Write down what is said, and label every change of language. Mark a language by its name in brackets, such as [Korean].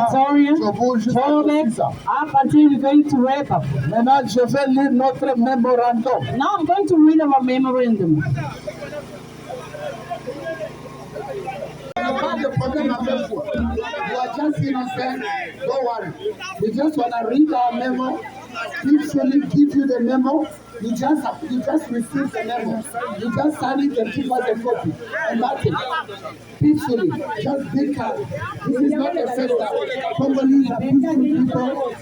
[English] Joburg, up until we're going to wrap up. [French] Maintenant, je vais lire notre mémorandum. [English] Now I'm going to read our memorandum. [French] Pas de problème avec vous. [English] You are just innocent. Don't worry. We just want to read our memo. Peacefully give you the memo. You just receive the memo. You just sign it and give us a copy. And that's it. Peacefully. Just be calm. This is not a festa. Congolese are peaceful people.